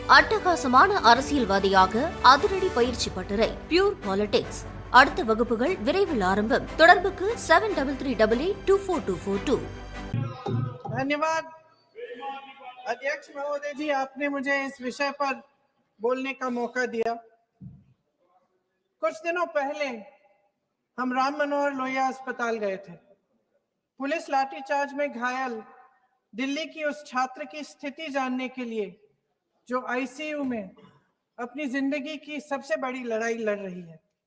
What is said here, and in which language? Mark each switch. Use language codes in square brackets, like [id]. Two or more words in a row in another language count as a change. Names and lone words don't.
[ta] அட்டகாசமான அரசியல்வாதியாக அதிரடி பயிற்சி பட்டறை பியூர் பாலிடிக்ஸ். அடுத்த வகுப்புகள் விரைவில் ஆரம்பம். தொடர்புக்கு 7388242242. [hi] धन्यवाद अध्यक्ष महोदय जी, आपने मुझे इस विषय पर बोलने का मौका दिया। कुछ दिनों पहले हम राम मनोहर लोहिया अस्पताल गए थे। पुलिस लाठीचार्ज में घायल दिल्ली की उस छात्र की स्थिति जानने के लिए जो आईसीयू में अपनी जिंदगी की सबसे बड़ी लड़ाई लड़ रही है।